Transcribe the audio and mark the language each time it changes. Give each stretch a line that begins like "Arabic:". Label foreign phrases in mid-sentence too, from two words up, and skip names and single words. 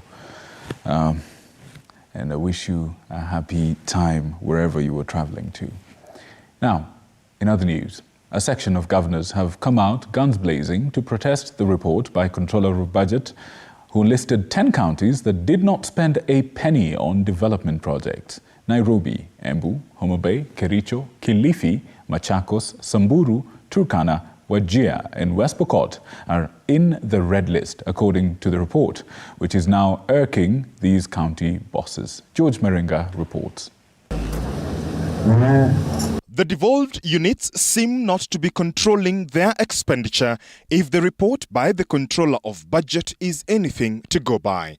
English: And I wish you a happy time wherever you were traveling to. Now, in other news, a section of governors have come out guns blazing to protest the report by Controller of Budget, who listed 10 counties that did not spend a penny on development projects. Nairobi, Embu, Homa Bay, Kericho, Kilifi, Machakos, Samburu, Turkana, Wajir and West Pokot are in the red list, according to the report, which is now irking these county bosses. George Meringa reports. The devolved units seem not to be controlling their expenditure if the report by the Controller of Budget is anything to go by.